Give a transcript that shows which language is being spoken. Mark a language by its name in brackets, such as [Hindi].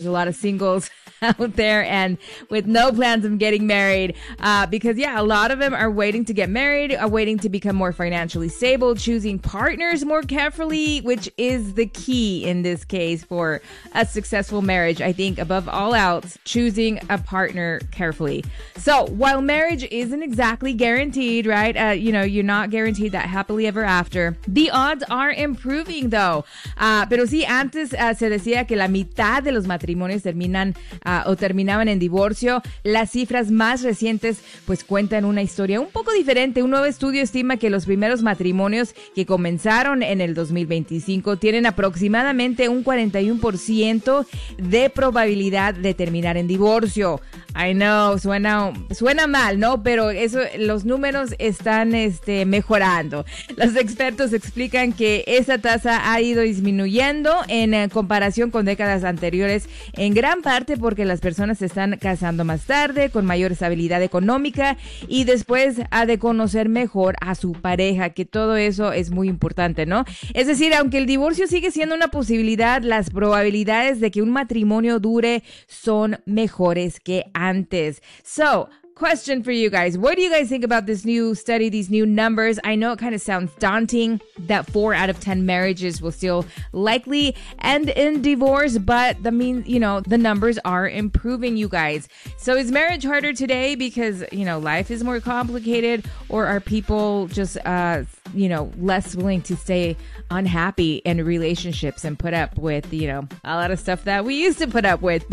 [English] There's a lot of singles out there and with no plans of getting married because, yeah, a lot of them are waiting to get married, are waiting to become more financially stable, choosing partners more carefully, which is the key in this case for a successful marriage. I think above all else, choosing a partner carefully. So while marriage isn't exactly guaranteed, right? You know, you're not guaranteed that happily ever after. The odds are improving, though. [Spanish] Pero sí, antes se decía que la mitad de los matrimonios terminaban en divorcio. Las cifras más recientes pues cuentan una historia un poco diferente. Un nuevo estudio estima que los primeros matrimonios que comenzaron en el 2025 tienen aproximadamente un 41% de probabilidad de terminar en divorcio. [English] I know, [Spanish] suena mal, ¿no? Pero eso, los números están mejorando. Los expertos explican que esa tasa ha ido disminuyendo en comparación con décadas anteriores, en gran parte porque las personas se están casando más tarde, con mayor estabilidad económica y después ha de conocer mejor a su pareja, que todo eso es muy importante, ¿no? Es decir, aunque el divorcio sigue siendo una posibilidad, las probabilidades de que un matrimonio dure son mejores que antes. [English] So, question for you guys. What do you guys think about this new study, these new numbers? I know it kind of sounds daunting that 4 out of 10 marriages will still likely end in divorce, but the mean, you know, the numbers are improving, you guys. So is marriage harder today because, you know, life is more complicated, or are people just, you know, less willing to stay unhappy in relationships and put up with, you know, a lot of stuff that we used to put up with?